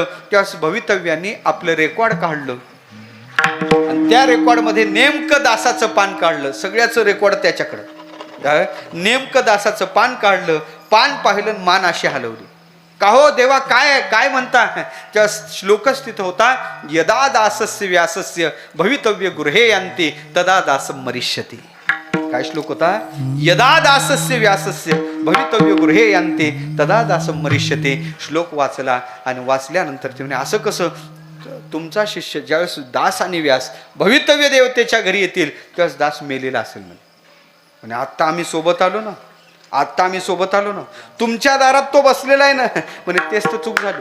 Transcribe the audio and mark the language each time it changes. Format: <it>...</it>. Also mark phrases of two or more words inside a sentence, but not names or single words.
<mr>त्यास भवितव्यांनी आपलं रेकॉर्ड काढलं आणि त्या रेकॉर्डमध्ये नेमकं दासाचं पान काढलं. सगळ्याचं रेकॉर्ड त्याच्याकडं. नेमकं दासाचं पान काढलं. पान पाहिलं, मान अशी हलवली. का हो देवा, काय काय म्हणता? त्या श्लोकच तिथं होता,</mr> <sa>यदा दासस्य व्यासस्य भवितव्य गृहे यांती तदा दासम मरिष्यति.</sa> <mr>काय श्लोक होता?</mr> <sa>यदा दासस्य व्यासस्य भवितव्य गृहे यांते तदा दासम मरिष्यते.</sa> <mr>श्लोक वाचला आणि वाचल्यानंतर ते म्हणे असं कसं? तुमचा शिष्य ज्यावेळेस दास आणि व्यास भवितव्य देवतेच्या घरी येतील त्यावेळेस दास मेलेला असेल म्हणे. आत्ता आम्ही सोबत आलो ना, आता आम्ही सोबत आलो ना, तुमच्या दारात तो बसलेला आहे ना. म्हणे तेच तर चूक झाली.</mr>